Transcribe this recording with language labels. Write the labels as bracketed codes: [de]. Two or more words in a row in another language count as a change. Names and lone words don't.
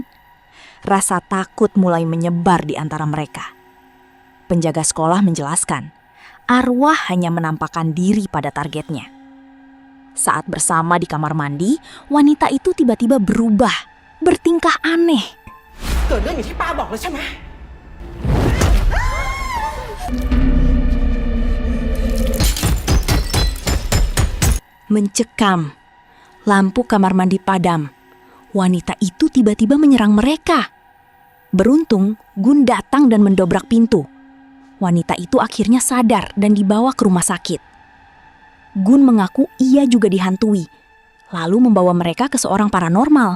[id] Rasa takut mulai menyebar di antara mereka. Penjaga sekolah menjelaskan, arwah hanya menampakkan diri pada targetnya. Saat bersama di kamar mandi, wanita itu tiba-tiba berubah, bertingkah aneh. [th] เกิดเรื่องอย่างที่ป้าบอกแล้วใช่ไหม [id] Mencekam. Lampu kamar mandi padam. Wanita itu tiba-tiba menyerang mereka. Beruntung, Gun datang dan mendobrak pintu. Wanita itu akhirnya sadar dan dibawa ke rumah sakit. Gun mengaku ia juga dihantui, lalu membawa mereka ke seorang paranormal.